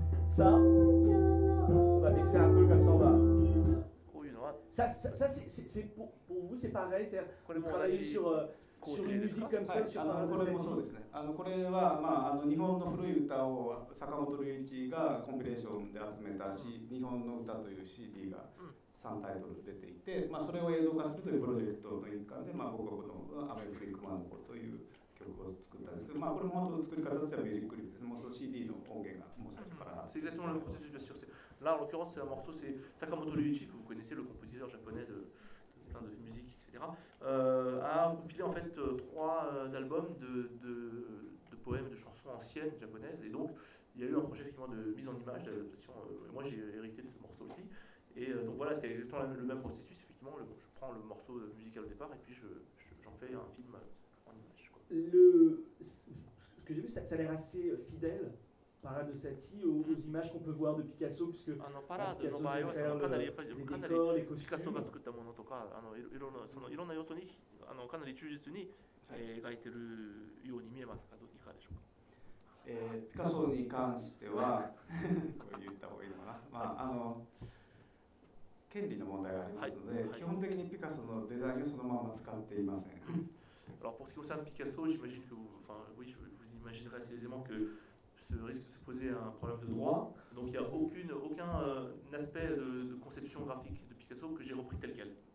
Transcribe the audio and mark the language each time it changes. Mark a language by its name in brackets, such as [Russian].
[French] Ça on va baisser un peu comme ça on va. Ça c'est pour vous c'est pareil, c'est-à-dire vous travaillez sur [Japanese] これもそうですね。これは、まあ、日本の古い歌を坂本龍一がコンピレーションで集めた日本の歌という CD が3タイトル出ていて、まあ、それを映像化するというプロジェクトの一環で、まあ、僕はこの「アメフリックマンの子」という曲を作ったんですけど、まあ、これも本当の作り方としてはミュージックリップです。もうその CD の音源がもう最初から。 [French] C'est exactement le processus de la source. Là, en l'occurrence, c'est un morceau, c'est Sakamoto Ryuichi, que vous connaissez, le compositeur japonais de plein de musique, etc., a compilé en fait trois albums de poèmes, de chansons anciennes japonaises. Et donc, il y a eu un projet effectivement de mise en image, d'adaptation. Moi, j'ai hérité de ce morceau aussi. Et donc voilà, c'est exactement le même processus. Effectivement, je prends le morceau musical au départ et puis j'en fais un film en image. Quoi. Ce que j'ai vu, ça a l'air assez fidèle. Parade de Satie aux images qu'on peut voir de Picasso puisque [Japanese] parade の場合はそのかなりやっぱりかなりピカソが作ったものとかいろんなそのいろんな要素にかなり忠実に描いてるように見えますかどういかがでしょうか。ピカソに関してはこう言った方がいいのかな。まあ権利の問題がありますので基本的にピカソのデザインをそのまま使っていません。 [French] Alors pour ce qui concerne Picasso, j'imagine que vous, enfin oui, je vous imaginerais aisément que risque de se poser un problème de droit, donc il n'y a aucun aspect de conception graphique de Picasso que j'ai repris tel quel.